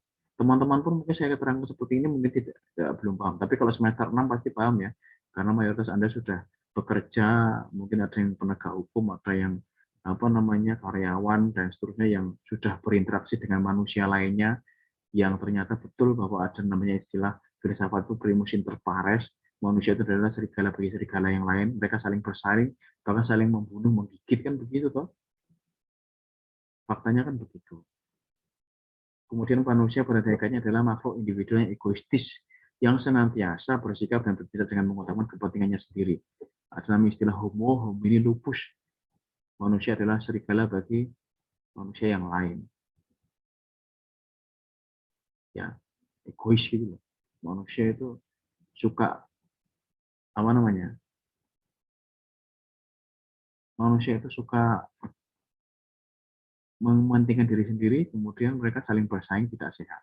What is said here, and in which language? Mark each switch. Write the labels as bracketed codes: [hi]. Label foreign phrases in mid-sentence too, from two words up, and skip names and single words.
[id] Teman-teman pun mungkin saya keterangan seperti ini mungkin tidak belum paham, tapi kalau semester 6 pasti paham ya, karena mayoritas Anda sudah bekerja, mungkin ada yang penegak hukum, ada yang apa namanya karyawan dan seterusnya yang sudah berinteraksi dengan manusia lainnya, yang ternyata betul bahwa ada namanya istilah filsafat itu [la] primus inter pares, [id] manusia itu adalah serigala bagi serigala yang lain, mereka saling bersaing, bahkan saling membunuh, menggigit kan begitu toh, faktanya kan begitu. Kemudian manusia pada hakikatnya adalah makhluk individu yang egoistis, yang senantiasa bersikap dan bertindak dengan mengutamakan kepentingannya sendiri. Ada nama istilah [la] homo homini lupus. [id] Manusia adalah serigala bagi manusia yang lain. Ya, egois gitu loh. Manusia itu suka apa namanya? Manusia itu suka mementingkan diri sendiri, kemudian mereka saling bersaing tidak sehat.